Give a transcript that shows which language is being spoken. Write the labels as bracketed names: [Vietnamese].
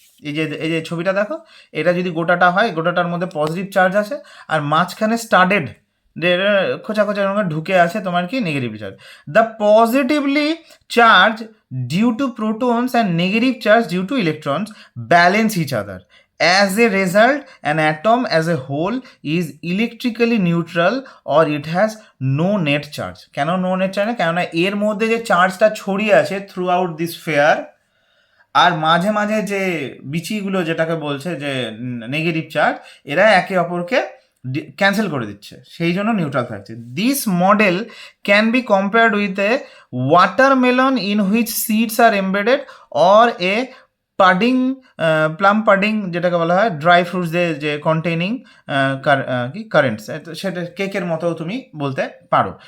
[Bangla] এই যে ছবিটা দেখো, এটা যদি গোটাটা হয়, গোটাটার মধ্যে পজিটিভ চার্জ আছে, আর মাঝখানে স্টাডেড খোঁচা খোঁচা ঢুকে আছে তোমার কি negative charge. [English] The positively charge due to protons and negative charge due to electrons balance each other. As a result, an atom as a whole is electrically neutral or it has no net charge. [Bangla] কেন no net charge না? কেননা এর মধ্যে যে চার্জটা ছড়িয়ে আছে [English] throughout this sphere, [Bangla] আর মাঝে মাঝে যে বিচিগুলো যেটাকে বলছে যে নেগেটিভ চার্জ, এরা একে অপরকে ক্যান্সেল করে দিচ্ছে, সেই জন্য নিউট্রাল থাকছে। [English] this model can be compared with a watermelon in which seeds are embedded, or a pudding, plum pudding [Bangla] যেটাকে বলা হয়, [English] dry fruits যে containing কি currants, [Bangla] সেটা কেকের মতো তুমি বলতে পারো।